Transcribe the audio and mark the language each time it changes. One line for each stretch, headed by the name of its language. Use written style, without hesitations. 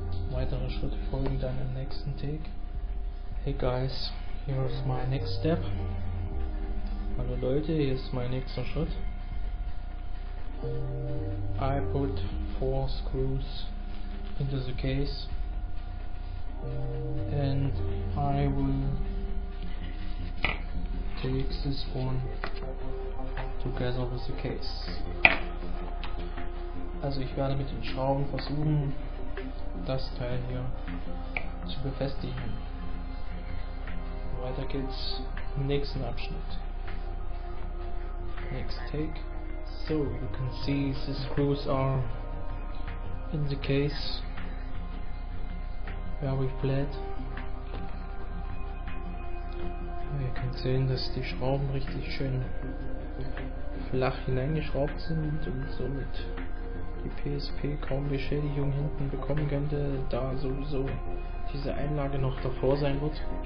German: Weitere Schritte folgen dann im nächsten Take.
English: Hey guys, here's my next step.
German: Hallo Leute, hier ist mein nächster Schritt.
English: I put 4 screws into the case and I will take this one together with the case.
German: Also ich werde mit den Schrauben versuchen, das Teil hier zu befestigen. Weiter geht's im nächsten Abschnitt.
English: Next take. So you can see the screws are in the case, very flat.
German: Ihr könnt sehen, dass die Schrauben richtig schön flach hineingeschraubt sind und somit die PSP kaum Beschädigung hinten bekommen könnte, da sowieso diese Einlage noch davor sein wird.